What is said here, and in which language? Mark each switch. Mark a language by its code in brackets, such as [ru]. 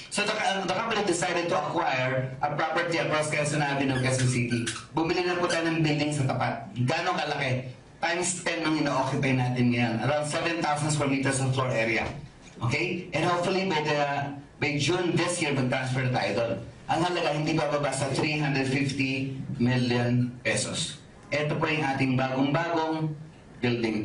[en] So the company decided to acquire a property across Quezon Avenue, Quezon City. [tl] Bumili na po tayo ng building sa tapat. Gano'ng kalaki? Times 10 ang ina-occupy natin ngayon. [en] Around 7,000 square meters of floor area. Okay? And hopefully by June this year, [tl] mag-transfer na tayo doon. Ang halaga, hindi bababa sa 350 million pesos. Ito po yung ating bagong-bagong building.